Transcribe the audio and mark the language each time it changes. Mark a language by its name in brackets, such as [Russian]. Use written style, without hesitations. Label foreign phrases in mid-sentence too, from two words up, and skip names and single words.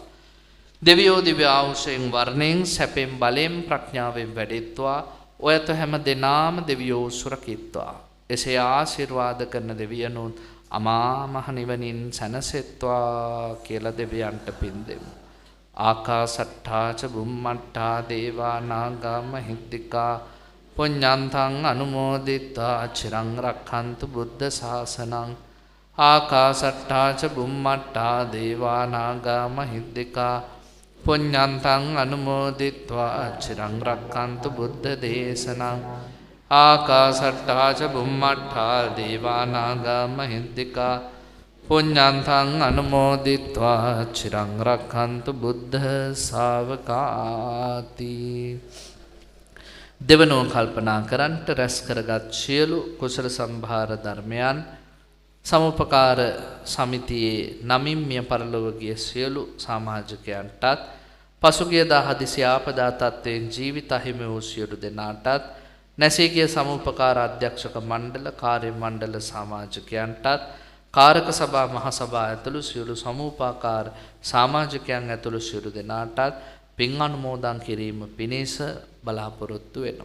[Sinhala] දෙවියෝ දිව්‍ය ආයුෂයෙන් වර්ණයෙන් සැපෙන් බලෙන් ප්‍රඥාවෙන් වැඩෙත්වා. ඔයත හැම දෙනාම දෙවියෝ සුරකිත්වා. එසේ ආශිර්වාද කරන දෙවියනුත් අමා මහ නිවනින් සැනසෙත්වා කියලා දෙවියන්ට පින් දෙමු. [Pali] ආකාසට්ඨා ච බුම්මට්ඨා දේවා නාග මහිද්దికා පුඤ්ඤන්තං අනුමෝදිත්වා චිරං රක්ඛන්තු බුද්ධ ශාසනං. ආකාසට්ඨා ච බුම්මට්ඨා දේවා නාග මහිද්దికා පුඤ්ඤන්තං අනුමෝදිත්වා චිරං රක්ඛන්තු බුද්ධ දේශනං. ආකාසට්ඨා ච බුම්මට්ඨා දේවා නාග මහිද්దికා පුඤ්ඤන්තං අනුමෝදිත්වා චිරං රක්ඛන්තු බුද්ධ ශාවකාති. [Sinhala] දෙවනෝ කල්පනා කරන්ට රැස් කරගත් සියලු කුසල සම්භාර ධර්මයන් සමුපකාර සමිතියේ නමින් මිය පරලොව ගිය සියලු සමාජිකයන්ටත්, පසුගිය දා හදිසි ආපදා තත්ත්වයෙන් ජීවිත හිමි වූ සියලු දෙනාටත්, නැසී ගිය සමුපකාර අධ්‍යක්ෂක මණ්ඩල, කාර්ය මණ්ඩල සමාජිකයන්ටත්, කාරක සභා මහ සභා ඇතුළු සියලු සමූපාකාර සමාජිකයන් ඇතුළු සියලු දෙනාටත් පින් අනුමෝදන් කිරීම පිණිස බලාපොරොත්තු වෙනවා.